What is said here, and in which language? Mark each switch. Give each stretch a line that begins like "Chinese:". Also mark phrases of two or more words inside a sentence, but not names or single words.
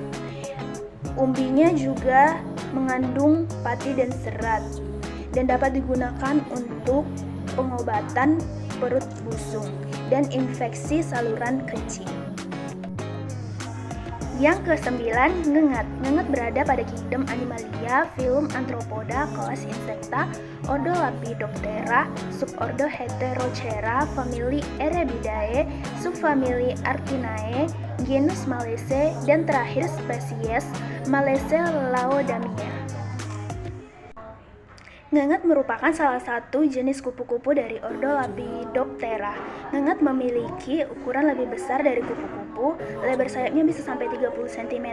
Indonesian: Umbinya juga mengandung pati dan serat dan dapat digunakan untuk pengobatan perut busung dan infeksi saluran kencing. Yang ke-9, ngengat. Ngengat berada pada kingdom Animalia, filum Arthropoda, kelas Insecta, ordo Lepidoptera, subordo Heterocera, famili Erebidae, subfamili Archinae, genus Malaceae, dan terakhir spesies Malaceae laodamia. Ngengat merupakan salah satu jenis kupu-kupu dari ordo Lepidoptera. Ngengat memiliki ukuran lebih besar dari kupu-kupu, lebar sayapnya bisa sampai 30 cm.